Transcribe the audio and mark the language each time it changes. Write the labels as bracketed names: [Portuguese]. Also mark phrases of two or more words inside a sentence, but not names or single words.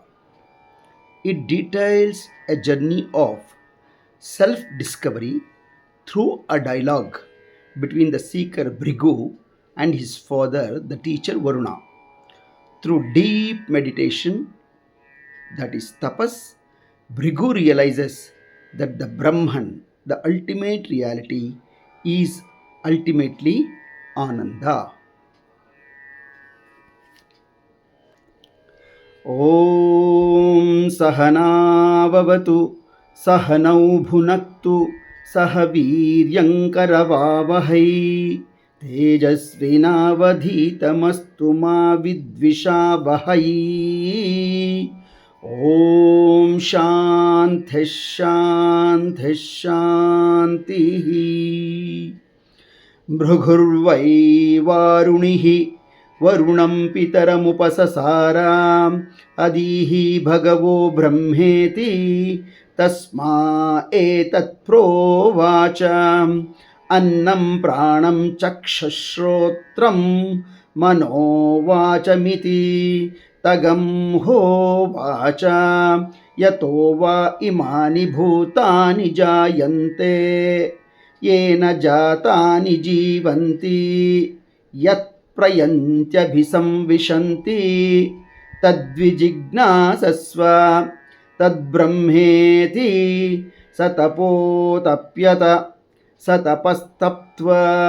[English] It details a journey of self discovery through a dialogue between the seeker Bhrigu and his father, the teacher Varuna. Through deep meditation, that is tapas, Bhrigu realizes that the Brahman, the ultimate reality, is ultimately Ananda. [Sanskrit] ॐ सहनाववतु सहनौ भुनक्तु सहवीर्यंकरवावहै तेजस्विनावधीतमस्तु मा विद्विषावहै. ఓం శాంతి శాంతి శాంతి. భృగుర్వై వారుణిః వరుణం పితరముపససారా అదీహి భగవో బ్రహ్మేతి తస్మా ఏతత్ ప్రోవాచ అన్నం ప్రాణం చక్షుశ్రోత్రం మనోవాచమితి తగం హోవాచ యతో వా ఇమాని భూతాని జాయంతే येन जातानि जीवन्ति यत् प्रयन्त्यभिसंविशन्ति तद्विजिज्ञासस्व तद्ब्रह्मेति स तपोतप्यत स तपस्तप्त्वा